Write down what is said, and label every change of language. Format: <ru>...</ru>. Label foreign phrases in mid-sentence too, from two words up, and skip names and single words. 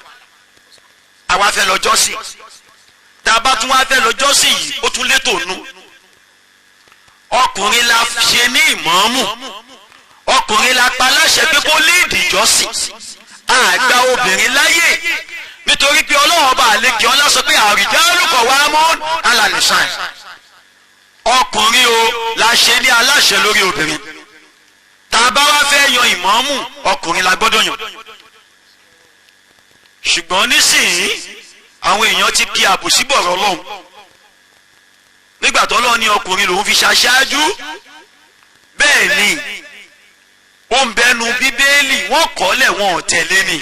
<yo>àwa fẹ́ lọ jọ́sìn tá a bá tún wá fẹ́ lọ jọ́sìn yìí ó tún létò nú. ọkùnrin la ṣe ní ìmáàmù ọkùnrin la pa láṣẹ pé kó léèdì jọ́sìn àgbà obìnrin láyè nítorí pé Ọlọ́run ọba àlekè ọlá sọ pé</yo> <ar>الرجال قوامون على النساء</ar> <yo>ọkùnrin o la ṣe ní aláṣẹ lórí obìnrin tá a bá wá fẹ́ yan ìmáàmù ọkùnrin la gbọ́dọ̀ yàn ṣùgbọ́n nísìnyí àwọn èèyàn ti kí àbòsí bọ̀rọ̀ Ọlọ́run nígbà tó Ọlọ́run ní ọkùnrin lòun fi ṣaṣáájú bẹ́ẹ̀ ni ó ń bẹnu Bíbélì wọ́n kọ́lẹ̀ wọn ò tẹ̀lé ni.</yo>